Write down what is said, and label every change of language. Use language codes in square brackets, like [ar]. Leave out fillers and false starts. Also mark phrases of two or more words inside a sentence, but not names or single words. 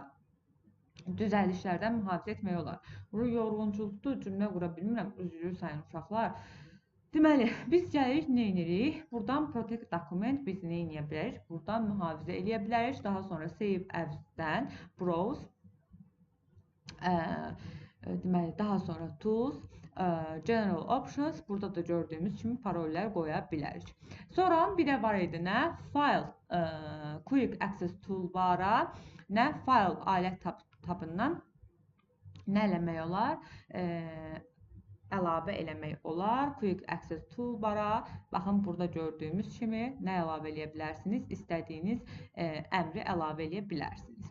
[az] Düzəlişlərdən mühafizə etmək olar. Bu yorğunculukdur, cümlə qura bilmirəm, üzrü sayın uşaqlar. Deməli, biz gəlirik, nə edirik? Buradan [en] protect document [az] biz nə edə bilərik? Buradan mühafizə edə bilərik. Daha sonra [en] save as- [az] dən browse, deməli, daha sonra tools, [en] general options, [az] burada da gördüyümüz kimi parollər qoya bilərik. Sonra bir də var idi nə? File [en] quick access toolbara, [az] nə? File alət tabından nə eləmək olar? Əlavə eləmək olar. [en] Quick Access Toolbara. [az] Baxın, burada gördüyümüz kimi nə əlavə eləyə bilərsiniz? İstədiyiniz əmri əlavə eləyə bilərsiniz.